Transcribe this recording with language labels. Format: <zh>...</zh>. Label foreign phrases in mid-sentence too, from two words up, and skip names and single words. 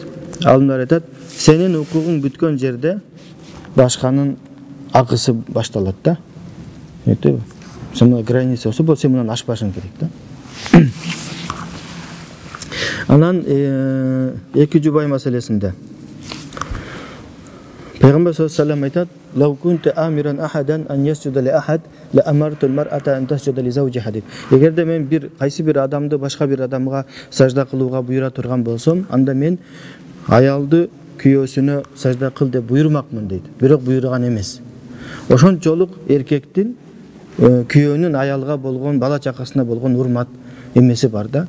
<ky>Алымдар айтат, сенин укугуң бүткөн жерде башканын акысы башталат да. Айтты, сен граница болсо, сен мындан ашпашың керек да. Анан эки жубай маселесинде Peygamber</ky> <ar>صلى الله عليه وسلم</ar> <ky>aytat,</ky> <ar>"لو كنت آمرا أحدا أن يسجد لأحد لأمرت المرأة أن تسجد لزوجها."</ar> <ky>Эгерде мен кайсы бир адамды башка бир адамга сажда кылууга буйра турган болсом, анда мен аялды күйөөсүнө сажда кыл деп буйрмакмын дейт. Бирок буйруган эмес. Ошончолук эркектин күйөөнүн аялга болгон, бала чакасына болгон урмат эмеси бар да.</ky>